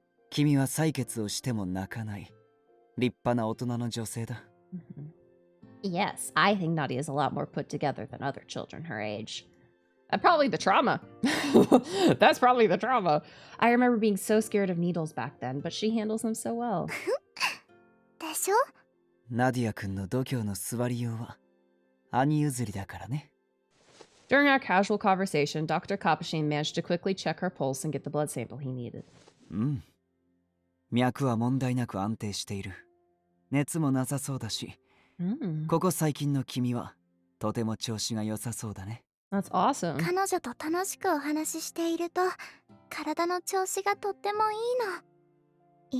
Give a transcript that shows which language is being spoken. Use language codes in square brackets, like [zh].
[ja] 君は採血をしても泣かない。立派な大人の女性だ。 [en] Yes, I think Nadia is a lot more put together than other children her age. Probably the trauma. That's probably the trauma. I remember being so scared of needles back then, but she handles them so well. [ja] でしょ？ナディア君の度胸の座りようは兄譲りだからね。 [en] During our casual conversation, Dr. Kapushine managed to quickly check her pulse and get the blood sample he needed. [ja] うん。脈は問題なく安定している。熱もなさそうだし、ここ最近の君はとても調子が良さそうだね。 [en] That's awesome. [ja] 彼女と楽しくお話ししていると、体の調子がとってもいいの。